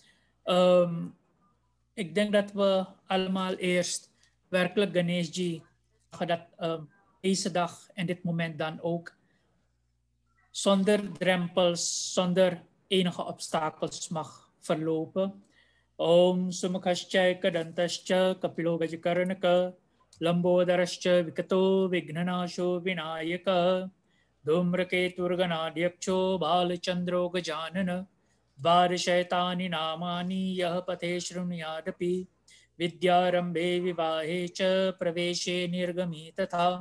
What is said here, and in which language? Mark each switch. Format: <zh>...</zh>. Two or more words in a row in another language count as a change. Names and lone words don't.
<nl>Ik denk dat we allemaal eerst werkelijk Ganeshji, dat deze dag en dit moment dan ook zonder drempels, zonder enige obstakels mag verlopen.</nl> <sa>ॐ सुमुखश्च कदन्तश्च कपिलो गजकर्णकः लम्बोदरश्च विकटो विघ्ननाशो विनायकः धूम्रकेतुर्गणाध्यक्षो बालचन्द्रो गजाननः वरिषैतानि नामानि यः पठे शृणुयादपि विद्यारम्भे विवाहे च प्रवेशे निर्गमि तथा</sa>